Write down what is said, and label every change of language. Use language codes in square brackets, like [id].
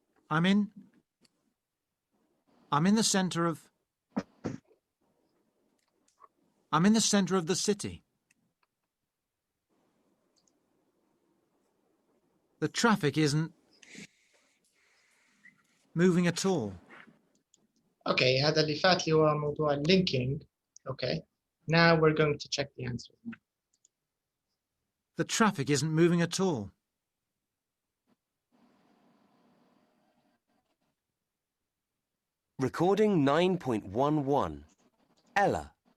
[en] I'm in the center of the city. The traffic isn't moving at all. [ar] Okay, هذا اللي فات لي هو موضوع linking. [en] Okay, now we're going to check the answer. The traffic isn't moving at all. Recording 9.11. Ella.